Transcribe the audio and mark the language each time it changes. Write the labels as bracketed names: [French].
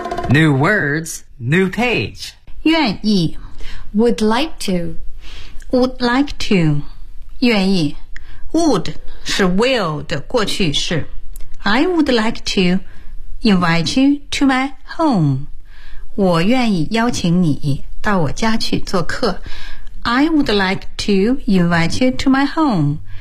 [English] New words, new page. [Chinese] 愿意 [English] Would like to. Would like to. [Chinese] 愿意 Would 是 will 的过去式。 [English] I would like to invite you to my home. [Chinese] 我愿意邀请你到我家去做客。 [English] I would like to invite you to my home.